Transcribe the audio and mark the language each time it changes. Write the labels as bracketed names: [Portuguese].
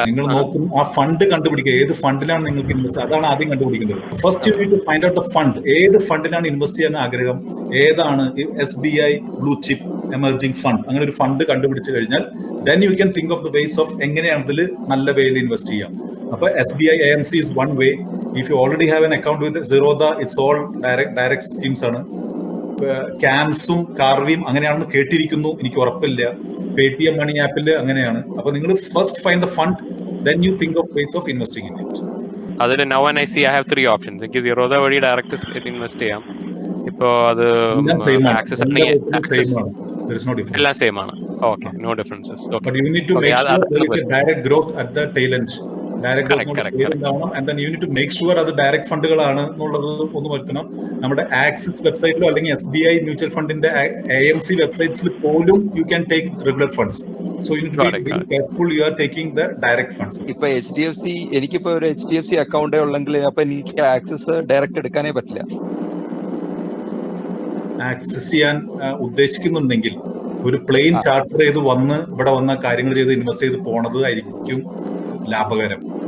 [Malayalam] നിങ്ങൾ നോക്കും ആ ഫണ്ട് കണ്ടുപിടിക്കുക, ഏത് ഫണ്ടിലാണ് നിങ്ങൾക്ക് ഇൻവെസ്റ്റ്, അതാണ് ആദ്യം കണ്ടുപിടിക്കേണ്ടത്. [English] First you need to find out the fund. [Malayalam] ഏത് ഫണ്ടിലാണ് ഇൻവെസ്റ്റ് ചെയ്യാൻ ആഗ്രഹം, ഏതാണ് SBI blue chip emerging fund, അങ്ങനെ ഒരു ഫണ്ട് കണ്ടുപിടിച്ചു കഴിഞ്ഞാൽ [English] then you can think of the ways of [Malayalam] എങ്ങനെയാണ് ഇതിൽ നല്ല വേയിൽ ഇൻവെസ്റ്റ് ചെയ്യാം. [English] അപ്പൊ SBI AMC is one way. If you already have an account with Zerodha, it's all direct schemes ആണ്. [Malayalam] ക്യാംസും കാർവിയും അങ്ങനെയാണെന്ന് കേട്ടിരിക്കുന്നു, എനിക്ക് ഉറപ്പില്ല. പേടിഎം മണി ആപ്പിൽ അങ്ങനെയാണ്. അപ്പൊ നിങ്ങൾ [English] First find the fund, then you think of ways of investing in it. അതിൽ now when I see I have 3 options. [Malayalam] എനിക്ക് Zerodha വഴി ഡയറക്റ്റ് ഇൻവെസ്റ്റ് ചെയ്യാം. ഇപ്പോ അത് എല്ലാം സെയിം ആണ്, [English] access [Malayalam] എല്ലാ അല്ലെങ്കിൽ വിധത്തിലും [English] access [Malayalam] സെയിം ആണ്. [English] There is no difference. [Malayalam] എല്ലാം സെയിം ആണ്. [English] Okay, no differences. [Malayalam] Okay, [English] But you need to make sure there is a direct growth at the tail end. Direct growth ഉണ്ടാവണം. And then you need to make sure [Malayalam] അത് direct ഫണ്ടുകളാണ് എന്നുള്ളത് ഒന്ന് വരുത്തണം. നമ്മുടെ axis വെബ്സൈറ്റിലോ അല്ലെങ്കിൽ SBI mutual ഫണ്ടിന്റെ AMC വെബ്സൈറ്റ്സിൽ പോലും [English] you can take regular funds. So you need to be very careful you are taking the direct funds. [Malayalam] ഇപ്പൊ HDFC, എനിക്കിപ്പോ ഒരു HDFC അക്കൗണ്ടേ ഉള്ളെങ്കിൽ അപ്പൊ എനിക്ക് ആക്സസ് ഡയറക്റ്റ് എടുക്കാനേ പറ്റില്ല. ആക്സസ് ചെയ്യാൻ ഉദ്ദേശിക്കുന്നുണ്ടെങ്കിൽ ഒരു പ്ലെയിൻ ചാർട്ടർ ചെയ്ത് ഇവിടെ വന്ന കാര്യങ്ങൾ ചെയ്ത് ഇൻവെസ്റ്റ് ചെയ്ത് പോണത് ആയിരിക്കും ലാഭകരം.